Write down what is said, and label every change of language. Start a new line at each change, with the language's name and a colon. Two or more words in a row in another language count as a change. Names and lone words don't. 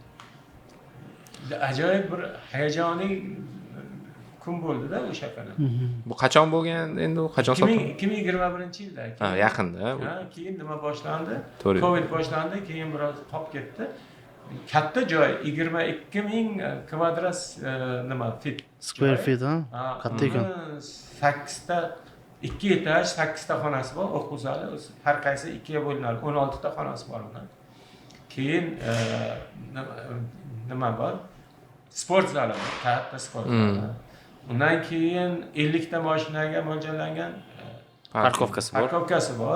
Uzbek: Ajoyib bir hayajonli kun bo'ldi-da o'sha kuni. Bu qachon bo'lgan? Endi u qachon sotildi? 2021-yilda. Yaqinda. Keyin nima boshlandi? To'g'ri. Covid boshlandi, keyin biroz qolib ketdi. Katta joy 22 ming kvadrat nima fit.
English: Square feet,
Uzbek: ha? Katta ekan. 8 ta 2 etaj, 8 ta xonasi bor, o'quv zali, har qaysi 2 ga bo'linadi. 16 ta xonasi bor unda. Keyin nima bor? Sport zali bor, katta sport zali. Undan keyin 50 ta mashinaga mo'ljallangan parkovkasi bor.